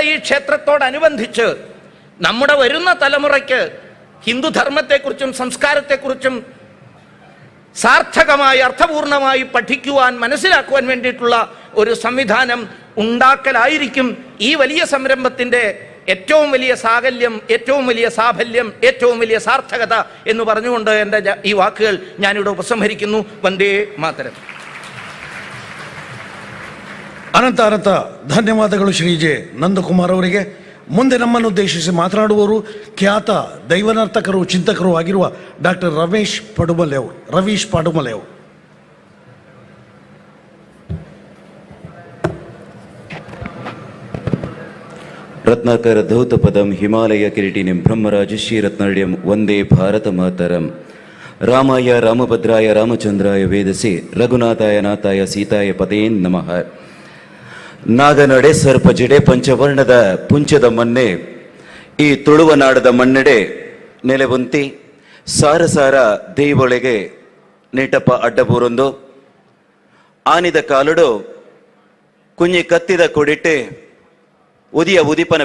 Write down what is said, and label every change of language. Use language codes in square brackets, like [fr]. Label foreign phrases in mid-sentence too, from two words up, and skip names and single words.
[ml] ഈ ക്ഷേത്രത്തോടനുബന്ധിച്ച് നമ്മുടെ വരുന്ന തലമുറയ്ക്ക് ഹിന്ദുധർമ്മത്തെക്കുറിച്ചും സംസ്കാരത്തെക്കുറിച്ചും സാർത്ഥകമായി അർത്ഥപൂർണമായി പഠിക്കുവാൻ മനസ്സിലാക്കുവാൻ വേണ്ടിയിട്ടുള്ള ഒരു സംവിധാനം ഉണ്ടാക്കലായിരിക്കും ഈ വലിയ സംരംഭത്തിൻ്റെ ഏറ്റവും വലിയ സാകല്യം, ഏറ്റവും വലിയ സാഫല്യം, ഏറ്റവും വലിയ സാർത്ഥകത എന്ന് പറഞ്ഞുകൊണ്ട് എൻ്റെ ഈ വാക്കുകൾ ഞാനിവിടെ ഉപസംഹരിക്കുന്നു. [sa] വന്ദേ മാതരം. [kn] ಅನಂತ ಅನಂತ ಧನ್ಯವಾದಗಳು ಶ್ರೀ ಜೆ ನಂದಕುಮಾರ್ ಅವರಿಗೆ. ಮುಂದೆ ನಮ್ಮನ್ನು ಉದ್ದೇಶಿಸಿ ಮಾತನಾಡುವವರು ಖ್ಯಾತ ದೈವನರ್ತಕರು, ಚಿಂತಕರು ಆಗಿರುವ ಡಾಕ್ಟರ್ ರವೀಶ್ ಪಾಡುಮಲೆ ಅವರು. [sa] ರತ್ನಾಕರ ಧೌತ ಪದಂ ಹಿಮಾಲಯ ಕಿರೀಟಿನಿಂ ಬ್ರಹ್ಮರಾಜಶ್ರೀ ರತ್ನಾಢ್ಯಂ ವಂದೇ ಭಾರತ ಮಾತರಂ. ರಾಮಾಯ ರಾಮಭದ್ರಾಯ ರಾಮಚಂದ್ರಾಯ ವೇದಸಿ ರಘುನಾಥಾಯ ನಾಥಾಯ ಸೀತಾಯ ಪದೇನ್ ನಮಃ. [tcy] ನಾಗನಡೆ ಸರ್ಪ ಜಡೆ ಪಂಚವರ್ಣದ ಪುಂಚದ ಮನ್ನೆ ಈ ತುಳುವ ನಾಡದ ಮಣ್ಣೆಡೆ ನೆಲೆವಂತಿ ಸಾರ ಸಾರ ದೇವೊಳಗೆ ನೀಟಪ್ಪ ಅಡ್ಡಬೂರೊಂದು ಆನಿದ ಕಾಲುಡು ಕುഞ്ഞി ಕತ್ತಿದ ಕೊಡಿಟ್ಟೆ ಉದಿಯ ಉದಿಪನ